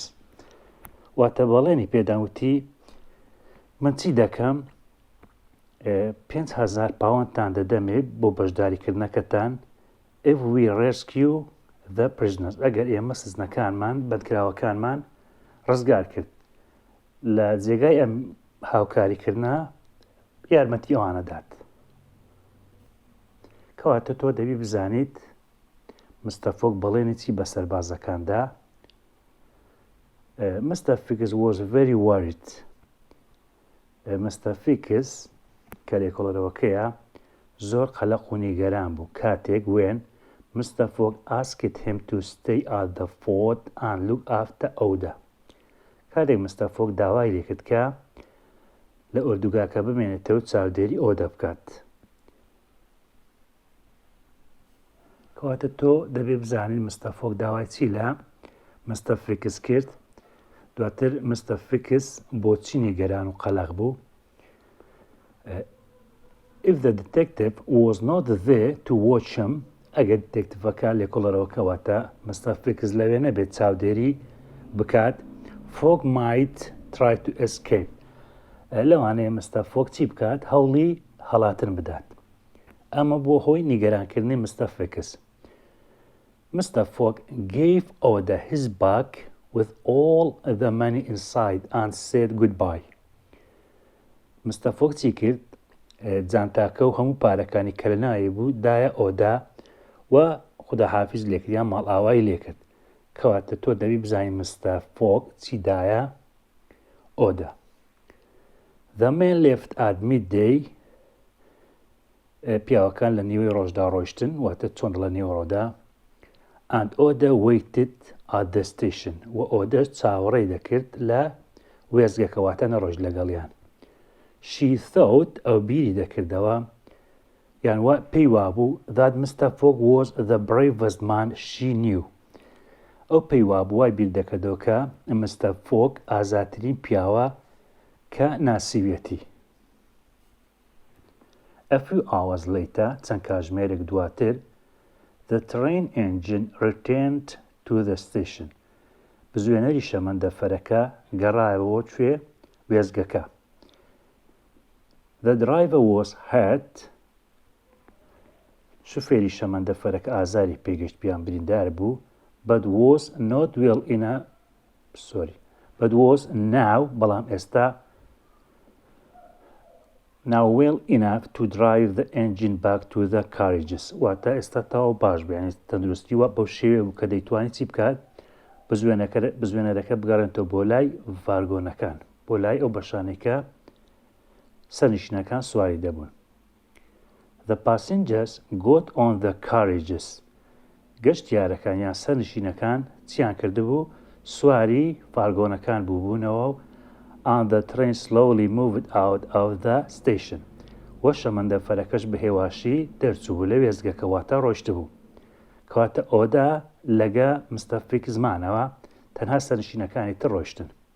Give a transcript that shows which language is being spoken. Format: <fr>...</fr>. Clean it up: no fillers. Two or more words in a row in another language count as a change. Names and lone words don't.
<ckb>واتە بەڵێنی پێداوتی من چی دەکەم 5,000 پاوەندتان دەدەمێ بۆ بەشداریکردنەکەتان</ckb> <en>if we rescue the prisoners.</en> <ckb>ئەگەر ئێمە سزنەکانمان بەدکراوەکانمان ڕزگار کرد لە جێگای ئەم هاوکاریکردنە یارمەتی ئەوانە دات. کەواتە تۆ دەبی بزانیت Mr. Fogg بەڵێنی چی بە سەربازەکاندا.</ckb> <en>Mr. Fogg was very worried. Mr.</en> <ckb>Fogg کە لێکۆڵەرەوەکەیە زۆر قەلەق و نیگەران بوو کاتێک when Mr.</ckb> <en>Fogg asked him to stay at the fort and look after Aouda.</en> <ckb>کاتێک Mr. Fogg داوای لێ کرد کە لە ئۆردوگاکە بمێنێتەوە چاودێری ئۆدا بکات. کەواتە تۆ دەبێ بزانین Mr. Fogg داوای چی لە Mr. Fogg کرد. دواتر Mr. Fogg بۆچی نیگەران و قەلەق بوو.</ckb> <en>If the detective was not there to watch him,</en> <ckb>ئەگەر دێکتڤەکە لێکۆڵەرەوە کەواتە Mr. Fogg لەوێ نەبێت چاودێری بکات Fogg</ckb> <en>might try to escape.</en> <ckb>لەوانەیە Mr. Fogg چی بکات؟ هەوڵی هەڵاتن بدات. ئەمە بۆ هۆی نیگەرانکردنی Mr.</ckb> <en>Fogg. Mr. Fogg gave Aouda his bag with all the money inside and said goodbye.</en> <ckb>Mr. Fogg چی کرد؟ جانتاکە و هەموو پارەکانی کە لەناوی بوو دایە ئۆدا و خوداحافیز لێکرد یان ماڵئاوایی لێکرد کەواتە تۆ دەبی بزانین Mr. Fogg چی دایە ئۆدا.</ckb> <en>The men left at midday.</en> <ckb>پیاوەکان لە نیوەی ڕۆژدا ڕۆیشتن واتە چۆن لە نیوەڕۆدا.</ckb> <en>And Aouda waited at the station.</en> <ckb>و ئۆدە چاوەڕێی دەکرد لە وێزگەکەواتە نەڕۆژ لەگەڵیان.</ckb> <en>She thought</en> <ckb>ئەو بیری دەکردەوە یان وا پێی وابوو that Mr.</ckb> <en>Fogg was the bravest man she knew.</en> <ckb>ئەو پێی وابوو وای بیر دەکردەوە کە Mr. Fogg ئازاترین پیاوە کە ناسیوێتی.</ckb> <en>A few hours later,</en> <ckb>چەند کاتژمێرێک دواتر,</ckb> <en>the train engine returned to the station.</en> <ckb>بزوێنەری شەمەندەفەرەکە گەڕایەوە کوێ وێزگەکە.</ckb> <en>The driver was hurt.</en> <ckb>شوفێری شەمەندەفەرەکە ئازاری پێگەشت پیان بریندار بوو</ckb> <en>but was now</en> <ckb>بەڵام ئێستا</ckb> <en>now well enough to drive the engine back to the carriages.</en> <ckb>واتە ئێستا تاوە باش بوو یعنی تەندروستی وە بەو شێوێ بوو کە دەیتوانی چی بکات بزوێنەرەکە بگەڕێنەوە بۆ لای ڤارگۆنەکان بۆ لای ئەو بەشانەی کە سەرنشینەکان سواری دەبوون.</ckb> <en>The passengers got on the carriages.</en> <ckb>گەشتیارەکان یان سەرنشینەکان چیان کردبوو سواری ڤارگۆنەکان بووبوونەوە</ckb> <en>and the train slowly moved out of the station.</en> <ckb>و شەمەندەفەرەکەش بە هێواشی دەرچوو لە وێزگەکەواتە ڕۆیشت بوو. کەواتە ئۆدا لەگە Mr. Fogg زمانەوە تەنها سەرنشینەکانی تر ڕۆیشتن.</ckb>